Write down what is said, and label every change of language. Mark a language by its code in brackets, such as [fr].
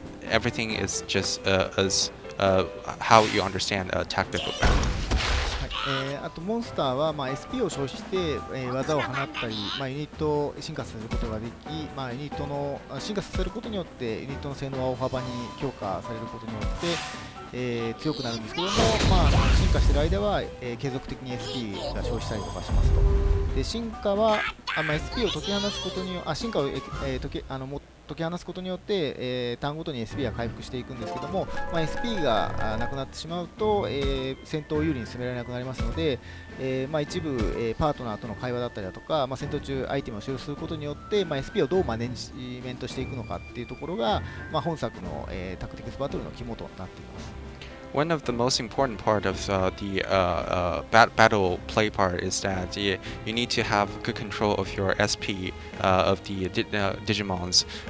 [en] Everything is just as how you understand a tactical battle. [ja] あとモンスターは、SP を消費して、技を放ったり、ユニットを進化させることができ、ユニットの進化させることによってユニットの性能は大幅に強化されることによって、強くなるんですけども、進化している間は、継続的に SP が消費したりとかしますと。で進化はSP を解き放つことによ進化を、解き放つことによって、ターンごとに SP が回復していくんですけども、SP がなくなってしまうと、戦闘を有利に進められなくなりますので、一部、パートナーとの会話だったりだとか、戦闘中アイテムを使用することによって、SP をどうマネジメントしていくのかっていうところが、本作の、タクティクスバトルの肝となっています。 [en] One of the most important part of the battle play part is that you need to have good control of your SP of the Digimons.